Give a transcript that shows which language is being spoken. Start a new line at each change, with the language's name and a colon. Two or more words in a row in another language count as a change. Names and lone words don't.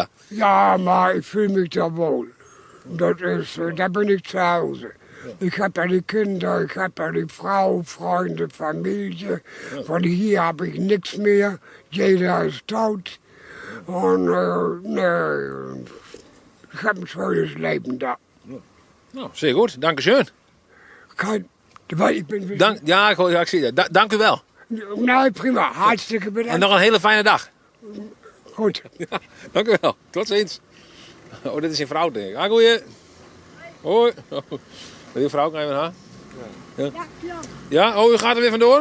German: Ja, maar ich fühle mich da wohl. Das ist, da bin ich zu Hause. Ich habe ja die Kinder, ich habe ja die Frau, Freunde, Familie. Von hier habe ich nichts mehr. Jeder ist tot. Und nee, ich habe ein schönes Leben da.
Dutch: Nou, zeer goed. Dank u schön.
German: Ich bin
Dutch: Ja, ik zie dat. Dank u wel. Nee, prima. Hartstikke bedankt. En nog een hele fijne dag. Goed. Ja, dank u wel. Tot ziens. Oh, dit is een vrouw, denk ik. Ah, goeie. Hoi. Die vrouw kan even naar. Ja, klopt. Ja, oh, u gaat er weer vandoor?